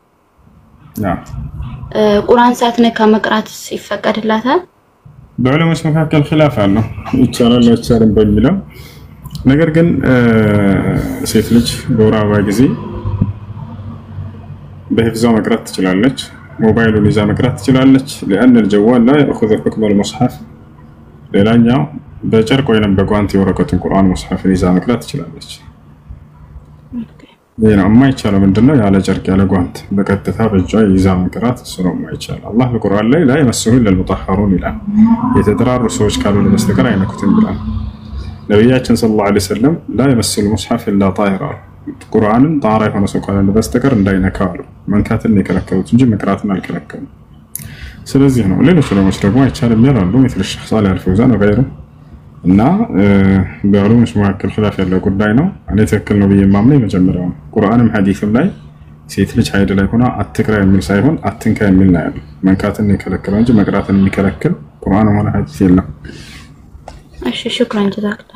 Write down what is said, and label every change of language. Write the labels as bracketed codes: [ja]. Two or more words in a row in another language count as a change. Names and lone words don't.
[am] ቁርአን ሳትነካ መቅራት ይፈቀድላታል? በዑለሞች መካከል ኺላፍ አለው ይቻላል አይቻልም በሚለው። ነገር ግን ሴት ልጅ በወር አበባ ጊዜ በህፍዟ መቅራት ትችላለች። ሞባይሉን ይዛ መቅራት ትችላለች። [ar] لأن الجوال لا يأخذ حكم المصحف። [am] ሌላኛው በጨርቅ ወይንም በጓንት የወረቀቱን ቁርአን ሙስሐፍን ይዛ መቅራት ትችላለች። ይሄ ነው የማይቻለው። ምንድነው? ያለ ጨርቅ ያለ ጓንት በቀጥታ በእጇ ይዛ መቅራት እሱ ነው የማይቻለው። አላህ በቁርአን ላይ [ar] لا يمسه إلا المطهرون [am] ይላል። የተጠራሩ ሰዎች ካልሆነ በስተቀር አይነኩትም ይላል። ነብያችን [ar] صلى الله عليه وسلم لا يمس المصحف إلا طاهر [am] ቁርአንን ጣራ የሆነ ሰው ካልሆነ በስተቀር እንዳይነካው አሉ። መንካትን የከለከሉት እንጂ መቅራትን አልከለከሉም። ስለዚህ ነው ሌሎች ዑለሞች ደግሞ አይቻልም ይላሉ። [ar] مثل الشيخ صالح الفوزان وغيره [am] እና በዑለሞች መካከል ኺላፍ ያለው ጉዳይ ነው። እኔ ትክክል ነው ብዬ የማምነው የመጀመሪያው ነው። ቁርአንም ሐዲስም ላይ ሴት ልጅ ሀይድ ላይ ሆና አትቅራ የሚል ሳይሆን አትንካ የሚል ነው ያለው። መንካትን የከለከለው እንጂ መቅራትን የሚከለክል ቁርአንም ሆነ ሐዲስ የለም። [ar] እሺ شكران جزاك الله።